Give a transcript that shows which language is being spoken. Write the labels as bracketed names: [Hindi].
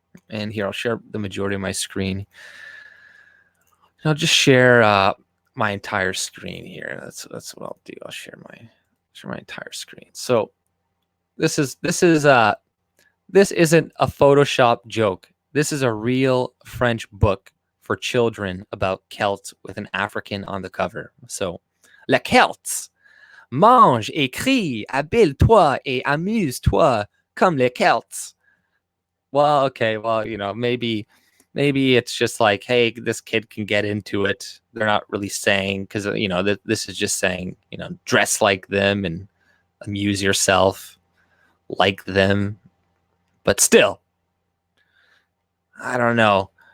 [English] And here, I'll share the majority of my screen. I'll just share my entire screen here. That's what I'll do. I'll share my entire screen. So this isn't a Photoshop joke. This is a real French book for children about Celts with an African on the cover. [French] So, les Celts, mange et crie, habille-toi et amuse-toi comme les Celts. [English] Well, okay, well, maybe it's just like, hey, this kid can get into it. They're not really saying, because this is just saying, dress like them and amuse yourself like them. But still, I don't know.